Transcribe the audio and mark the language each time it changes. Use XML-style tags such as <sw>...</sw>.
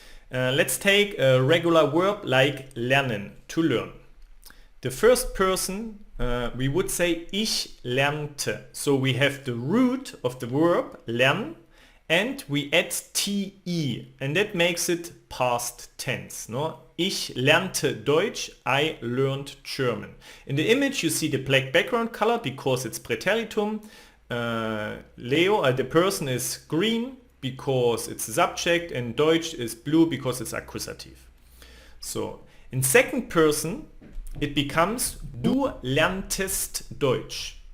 <en>Let's take a regular verb like lernen, to learn. The first person we would say</en> <de>ich lernte.</de> <en>So we have the root of the verb lernen and we add te and that makes it past tense. No?</en> <de>Ich lernte Deutsch,</de> <en>I learned German. In the image you see the black background color because it's Präteritum. Leo, the person is green because it's the subject and Deutsch is blue because it's accusative. So in second person it becomes</en> <de>du lerntest Deutsch.</de>